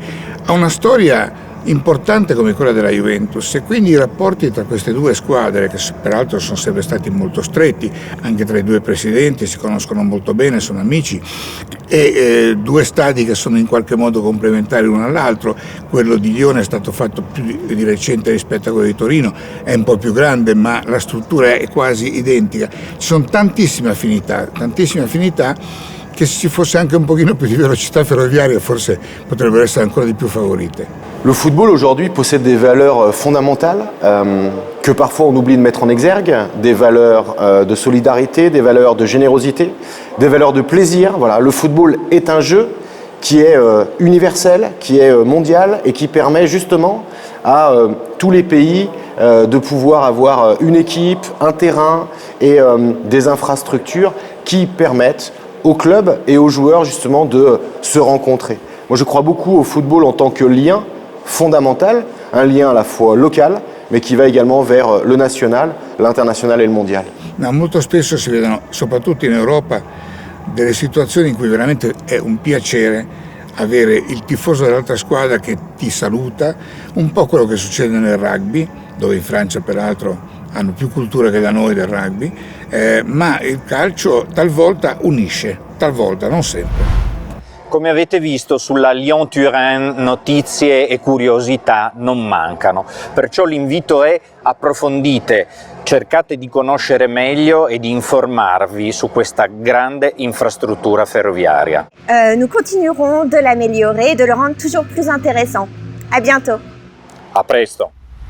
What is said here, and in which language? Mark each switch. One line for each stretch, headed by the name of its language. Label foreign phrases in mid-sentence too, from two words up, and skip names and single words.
Italian: Ha una storia importante come quella della Juventus e quindi i rapporti tra queste due squadre, che peraltro sono sempre stati molto stretti, anche tra i due presidenti si conoscono molto bene, sono amici, e due stadi che sono in qualche modo complementari l'uno all'altro. Quello di Lione è stato fatto più di recente rispetto a quello di Torino, è un po' più grande ma la struttura è quasi identica. Ci sono tantissime affinità che se ci fosse anche un pochino più di velocità ferroviaria forse potrebbero essere ancora di più favorite.
French: Le football aujourd'hui possède des valeurs fondamentales que parfois on oublie de mettre en exergue, des valeurs de solidarité, des valeurs de générosité, des valeurs de plaisir. Voilà, le football est un jeu qui est universel, qui est mondial et qui permet justement à tous les pays de pouvoir avoir une équipe, un terrain et des infrastructures qui permettent aux clubs et aux joueurs justement de se rencontrer. Moi je crois beaucoup au football en tant que lien fondamental, un lien à la fois local mais qui va également vers le national, l'international et le mondial.
Italian: No, molto spesso si vedono, soprattutto in Europa, delle situazioni in cui veramente è un piacere avere il tifoso dell'altra squadra che ti saluta, un po' quello che succede nel rugby, dove in Francia peraltro hanno più cultura che da noi del rugby, ma il calcio talvolta unisce, talvolta, non sempre. Come avete visto, sulla Lyon-Turin notizie e curiosità non mancano, perciò l'invito è: approfondite, cercate di conoscere meglio e di informarvi su questa grande infrastruttura ferroviaria.
French: Nous continuerons de l'améliorer et de le rendre toujours plus intéressant. À bientôt.
Italian: A presto!